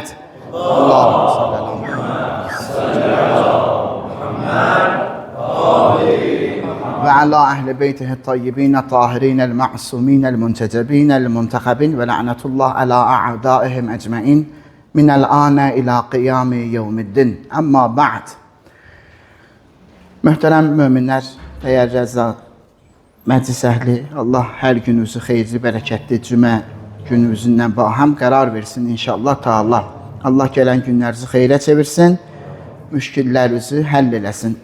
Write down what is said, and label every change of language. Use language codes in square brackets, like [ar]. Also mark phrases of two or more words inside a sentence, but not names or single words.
[ar] اللهم صل على محمد وعلى أهل بيته الطيبين الطاهرين المعصومين المنتجبين المنتخبين ولعنة الله على أعدائهم أجمعين من الآن إلى قيام يوم الدين. أما بعد. [az] Möhtərəm möminlər, dəyərli rəza məclis əhli, Allah hər gününüzü xeyirli, bərəkətli cümə gününüzündən baham qərar versin [ar] إن شاء الله تعالى. [az] Allah gələn günlərinizi xeyrə çevirsin, müşkillərinizi həll eləsin.